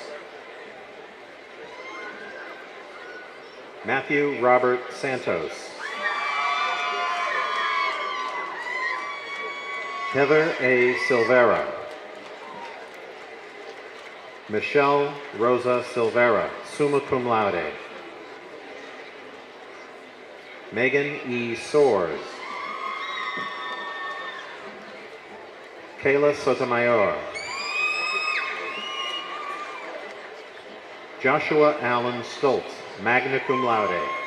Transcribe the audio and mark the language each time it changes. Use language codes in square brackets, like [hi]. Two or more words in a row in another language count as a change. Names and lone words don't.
[en] Matthew Robert Santos. Heather A. Silvera. Michelle Rosa Silvera, [la] summa cum laude. [en] Megan E. Soares. Kayla Sotomayor. Joshua Allen Stoltz, [la] magna cum laude.